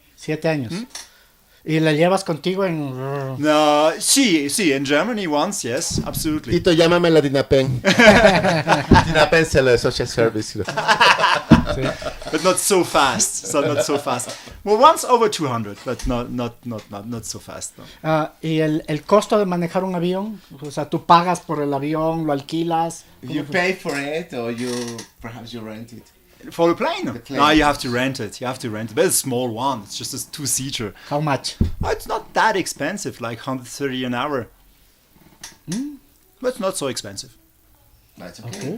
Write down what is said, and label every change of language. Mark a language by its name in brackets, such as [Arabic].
[Spanish] 7 años. ¿Y la llevas contigo en...? No, sí, [English] in Germany once, yes, absolutely. [Spanish] Tito, llámame la Dinapen. Dinapen es el [English] social service. But not so fast. Well, once over 200, but not so fast. No. [Spanish] ¿Y el costo de manejar un avión? O sea, ¿tú pagas por el avión, lo alquilas? [English] You pay for it or perhaps you rent it? For the plane? No, you have to rent it. But it's a small one. It's just a 2-seater. How much? It's not that expensive, like 130 an hour. But it's not so expensive. That's okay.